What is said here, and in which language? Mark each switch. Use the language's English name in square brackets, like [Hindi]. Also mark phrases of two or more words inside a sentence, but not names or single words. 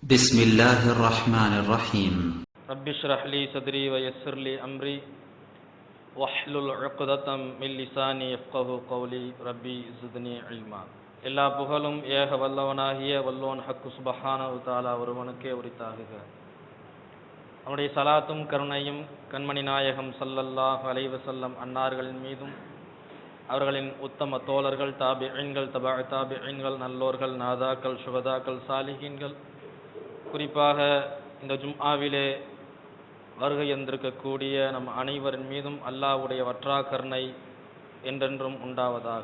[Arabic] بسم الله الرحمن الرحيم رب اشرح لي صدري ويسر لي أمري واحلل عقدة من لساني يفقهوا قولي ربي زدني علما. [Tamil] எல்லா புகழும் ஏக வல்லவனாகிய வல்லோன் [Arabic] الحق سبحانه تعالى [Tamil] ஒருவனுக்கே உரித்தாகுக. அவனுடைய சலாத்தும் கருணையும் கண்மணி நாயகம் [Arabic] صلى الله عليه وسلم [Tamil] அன்னார்களின் மீதும் அவர்களின் உத்தம தோழர்கள் தாபிஈன்கள் தபஅ தாபிஈன்கள் நல்லோர்கள் நாதாக்கள் சுஹதாக்கள் சாலிஹீன்கள் குறிப்பாக இந்த ஜும்ஆவிலே வருகை தந்திருக்கக்கூடிய நம் அனைவரின் மீதும் அல்லாஹ்வுடைய வற்றா கருணை என்றென்றும் உண்டாவதாக.